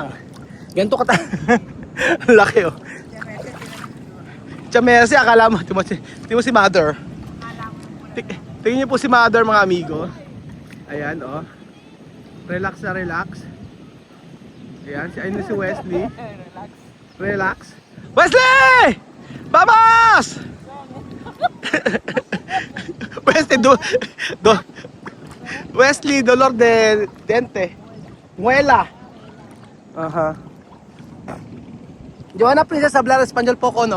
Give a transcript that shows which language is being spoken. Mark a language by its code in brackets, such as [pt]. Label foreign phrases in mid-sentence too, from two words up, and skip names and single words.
[tl] Ganito ka laki, oh. Chamesi, akala mo, tingnan mo si Mother. Tingnan niyo po si Mother, mga amigo. Ayan, oh. Relax na relax. Ayan, ayun na si Wesley. Relax. [es] Wesley! Vamos! Wesley, dolor de dente. Muela. Ajá. Joanna, princess, hablar español poco, no?